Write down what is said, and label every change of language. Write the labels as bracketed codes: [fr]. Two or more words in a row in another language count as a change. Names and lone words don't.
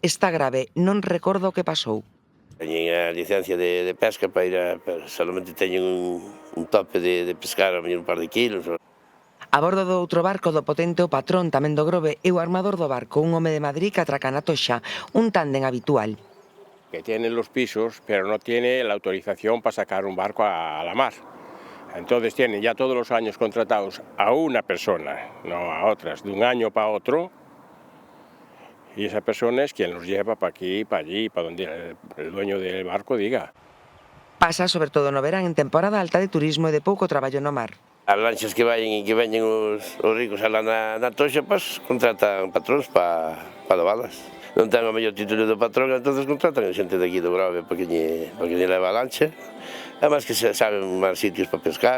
[gl] Está grave, non recordo o que pasou. Teñen a licencia de pesca para ir pero solamente teñen un tope de pescar a mellor un par de kilos. A bordo do outro barco do potente o patrón tamén do Grove e o armador do barco, un home de Madrid que atraca na Toxa, un tándem habitual. [es] Que tiene los pisos, pero no tiene la autorización para sacar un barco a la mar. Entonces tienen ya todos los años contratados a una persona, no a otras, de un año para otro, y esa persona es quien los lleva para aquí, para allí, para donde el dueño del barco diga. [gl] Pasa sobre todo no verán en temporada alta de turismo e de pouco traballo no mar. As lanchas que veñen os ricos alá na Toxa, pues, contratan patróns para levalas. Non ten o mellor título do patrón, entonces contratan a xente de aquí do Grove porque lle leva a lancha. Además que saben máis sitios para pescar.